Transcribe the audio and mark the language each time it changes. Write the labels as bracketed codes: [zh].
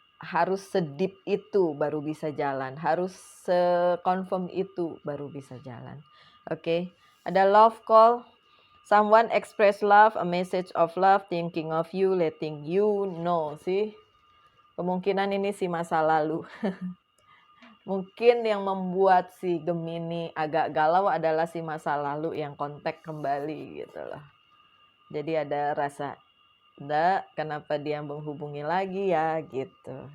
[id] harus sedip itu baru bisa jalan, harus se-confirm itu baru bisa jalan. Oke, ada love call. [en] Someone express love, a message of love, thinking of you, letting you know. [id] Sih, kemungkinan ini si masa lalu. Mungkin yang membuat si Gemini agak galau adalah si masa lalu yang kontak kembali gitu loh. Jadi ada rasa, "Nggak, kenapa dia menghubungi lagi ya?" gitu.